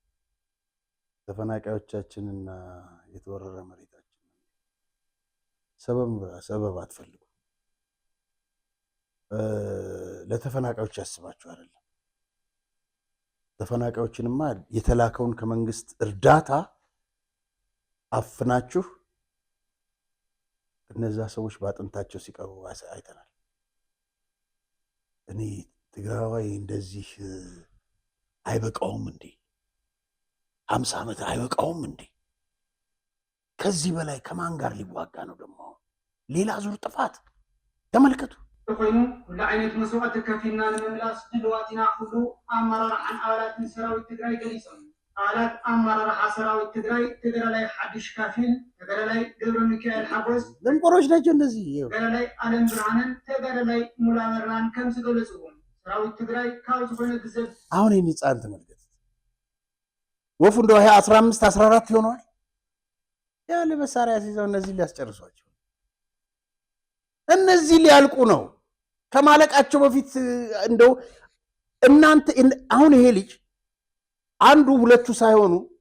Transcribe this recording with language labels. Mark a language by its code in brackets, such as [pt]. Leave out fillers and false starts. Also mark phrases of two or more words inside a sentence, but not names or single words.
[am] ተፈናቃዮቻችንና የተወረረ መሬታችን ሰበብ አትፈልጉ። ለተፈናቃዮች ያስባችሁ አይደለም። ተፈናቃዮችንማ የተላከውን ከመንግስት እርዳታ አፍናችሁ እነዛ ሰዎች በአጥንታቸው ሲቀሩ አይተናል። እኔ ትግራዋይ እንደዚህ አይበቃውም እንዴ? 50 ዓመት አይበቃውም እንዴ? ከዚህ በላይ ከማን ጋር ሊዋጋ ነው ደግሞ? ሌላ ዙር ጥፋት ተመልከቱ። [ti] ኮይኑ ኩሉ ዓይነት መስዋዕት ከፊልና ንምምላስ ድልዋትና ኩሉ ኣመራርሓን ኣባላትን ሰራዊት ትግራይ ገሊፆም ኣባላት ኣመራርሓ ሰራዊት ትግራይ ተገዳላይ ሓዱሽ ካፊል፣ ተገዳላይ ገብረ ሚካኤል ሓጎስ፣ [am] ደንቆሮች ናቸው እነዚህ። [ti] ተገዳላይ ኣለም ብርሃንን ተገዳላይ ሙላመራን ከም ዝገለጽዎም ሰራዊት ትግራይ ካብ ዝኾነ ግዜ [am] አሁን ይህን ህፃን ተመልከት። ወፉ እንደው 15 14 ይሆነዋል ያለ መሳሪያ ሲይዘው እነዚህ ሊያስጨርሷቸው፣ እነዚህ ሊያልቁ ነው ከማለቃቸው በፊት። እንደው እናንተ አሁን ይሄ ልጅ አንዱ ሁለቱ ሳይሆኑ